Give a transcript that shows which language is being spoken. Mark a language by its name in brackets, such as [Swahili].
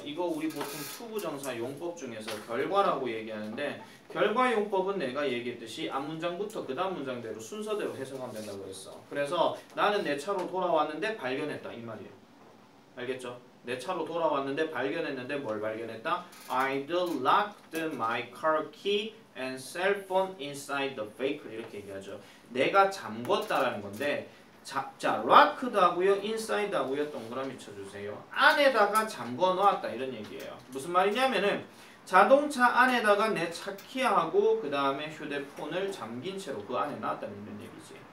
[Korean] 이거 우리 보통 투부정사 용법 중에서 결과라고 얘기하는데 결과 용법은 내가 얘기했듯이 앞문장부터 그 다음 문장대로 순서대로 해석하면 된다고 했어. 그래서 나는 내 차로 돌아왔는데 발견했다 이 말이에요. 알겠죠? 내 차로 돌아왔는데 발견했는데 뭘 발견했다? [English] I'd locked my car key and cell phone inside the vehicle [Korean] 이렇게 얘기하죠. 내가 잠궜다라는 건데 자, locked 하고요, inside 하고요, 동그라미 쳐주세요. 안에다가 잠궈 놓았다 이런 얘기예요. 무슨 말이냐면은 자동차 안에다가 내 차 키하고 그 다음에 휴대폰을 잠긴 채로 그 안에 놨다는 이런 얘기지.